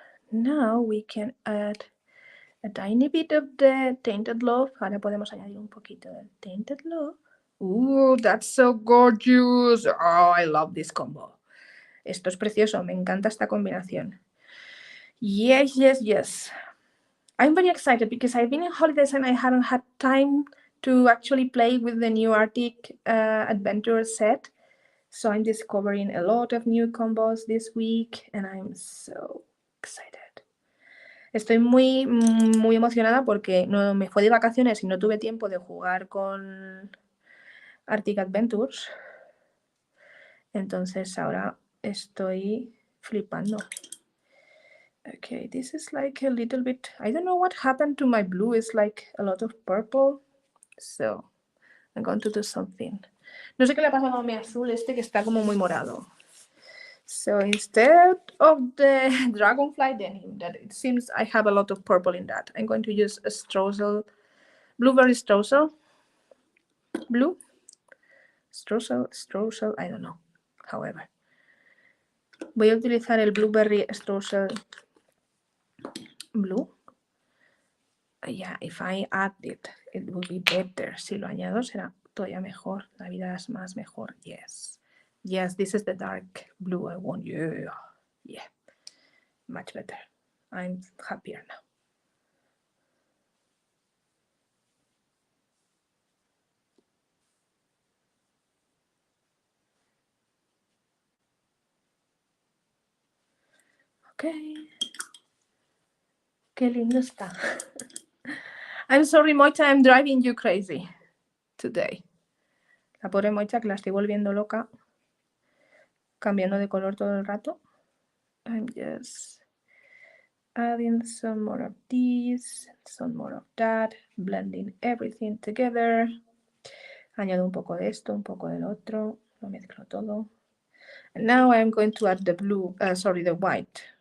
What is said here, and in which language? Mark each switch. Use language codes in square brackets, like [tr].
[en] Now we can add a tiny bit of the Tainted Love. [es] Ahora podemos añadir un poquito del Tainted Love. [en] Ooh, that's so gorgeous. Oh, I love this combo. [es] Esto es precioso. Me encanta esta combinación. [en] Yes, yes, yes. I'm very excited because I've been in holidays and I haven't had time to actually play with the new Arctic Adventure set. So I'm discovering a lot of new combos this week and I'm so excited. [es] Estoy muy, muy emocionada porque no me fue de vacaciones y no tuve tiempo de jugar con Arctic Adventures. Entonces ahora estoy flipando. [en] Okay, this is like a little bit, I don't know what happened to my blue. It's like a lot of purple. So I'm going to do something. [es] No sé qué le ha pasado a mi azul este que está como muy morado. [en] So instead of the dragonfly denim, that it seems I have a lot of purple in that, I'm going to use a Struesel, blueberry Struesel, blue, Struesel, I don't know, however. [es] Voy a utilizar el blueberry Struesel blue. [en] Yeah, if I add it, it will be better. [es] Si lo añado será todavía mejor. La vida es más mejor. Yes. [en] Yes, this is the dark blue I want. Yeah. Yeah. Much better. I'm happier now. [es] Okay. Qué lindo está. [en] I'm sorry, Mocha, I'm driving you crazy today. [es] La pobre Mocha que la estoy volviendo loca, cambiando de color todo el rato. [en] I'm just adding some more of this, some more of that, blending everything together. [es] Añado un poco de esto, un poco del otro, lo mezclo todo. [en] And now I'm going to add the blue, the white.